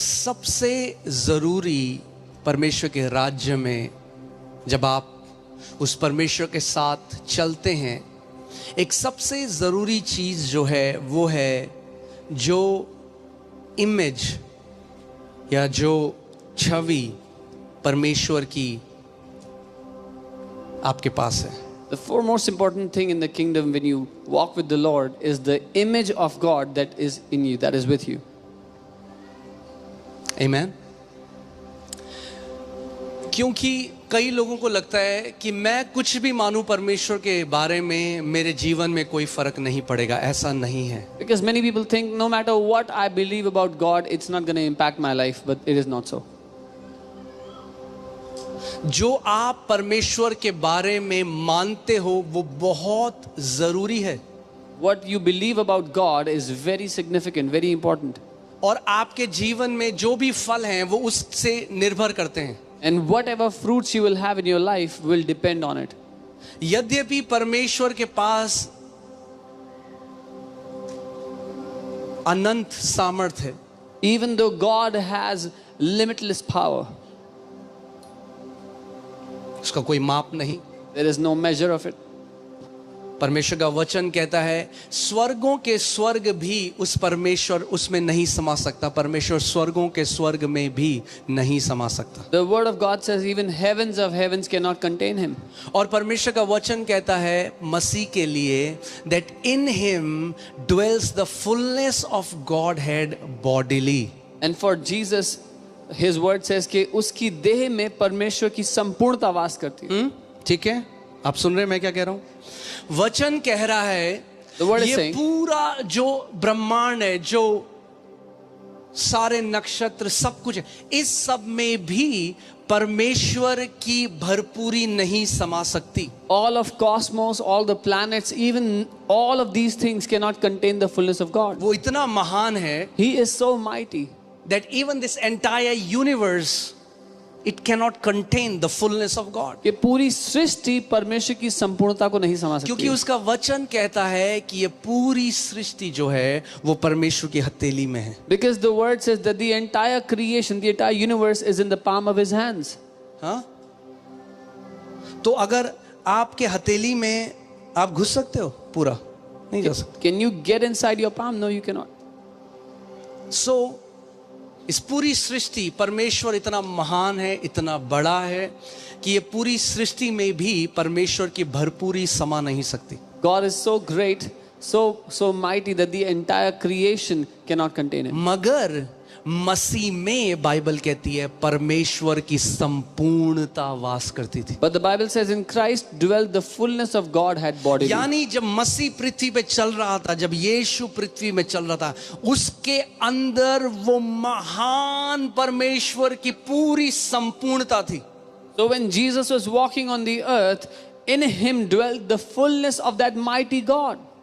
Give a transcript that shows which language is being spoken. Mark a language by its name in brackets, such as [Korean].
[Hindi] सबसे ज़रूरी परमेश्वर के राज्य में जब आप उस परमेश्वर के साथ चलते हैं, एक सबसे ज़रूरी चीज़ जो है वो है जो इमेज या जो छवि परमेश्वर की आपके पास है। [English] The foremost important thing in the kingdom when you walk with the Lord is the image of God that is in you, that is with you. Amen. [Hindi] क्योंकि कई लोगों को लगता है कि मैं कुछ भी मानूं परमेश्वर के बारे में, मेरे जीवन में कोई फर्क नहीं पड़ेगा। ऐसा नहीं है। [English] Because many people think no matter what I believe about God, it's not going to impact my life, but it is not so. [Hindi] जो आप परमेश्वर के बारे में मानते हो वो बहुत जरूरी है। [English] What you believe about God is very significant, very important. [Hindi] और आपके जीवन में जो भी फल हैं वो उससे निर्भर करते हैं। [English] And whatever fruits you will have in your life will depend on it. [Hindi] यद्यपि परमेश्वर के पास अनंत सामर्थ्य है, [English] Even though God has limitless power, [Hindi] उसका कोई माप नहीं। [English] there is no measure of it. [Hindi] परमेश्वर का वचन कहता है स्वर्गों के स्वर्ग भी उस परमेश्वर उसमें नहीं समा सकता, परमेश्वर स्वर्गों के स्वर्ग में भी नहीं समा सकता। [English] The word of God says even heavens of heavens cannot contain him. [Hindi] और परमेश्वर का वचन कहता है मसीह के लिए [English] that in him dwells the fullness of Godhead bodily. And for Jesus, his word says [Hindi] कि उसकी देह में परमेश्वर की संपूर्णता वास करती है। ठीक है, आप सुन रहे हैं मैं क्या कह रहा हूं? वचन कह रहा है ये [English] saying, [Hindi] पूरा जो ब्रह्मांड है, जो सारे नक्षत्र सब कुछ है, इस सब में भी परमेश्वर की भरपूरी नहीं समा सकती। [English] all of cosmos, all the planets, even all of these things cannot contain the fullness of God. [Hindi] वो इतना महान है [English] He is so mighty that even this entire universe it cannot contain the fullness of God. [Hindi] कि पूरी सृष्टि परमेश्वर की संपूर्णता को नहीं समा सकती। क्योंकि उसका वचन कहता है कि ये पूरी सृष्टि जो है वो परमेश्वर की हथेली में है। [English] Because the word says that the entire creation, the entire universe is in the palm of his hands. [Hindi] हाँ? तो अगर आपके हथेली में आप घुस सकते हो पूरा? नहीं जा सकते। [English] Can you get inside your palm? No, you cannot. [Hindi] So इस पूरी सृष्टि, परमेश्वर इतना महान है, इतना बड़ा है कि ये पूरी सृष्टि में भी परमेश्वर की भरपूरी समा नहीं सकती। [English] God is so great, so mighty that the entire creation cannot contain him. [Hindi] मगर मसीह में बाइबल कहती है परमेश्वर की संपूर्णता वास करती थी। [English] But the Bible says in Christ dwelt the fullness of Godhead bodily. [Hindi] यानी जब मसीह पृथ्वी पे चल रहा था, जब यीशु पृथ्वी में चल रहा था, उसके अंदर वो महान परमेश्वर की पूरी संपूर्णता थी। [English] So when Jesus was walking on the earth, in him dwelt the fullness of that mighty God.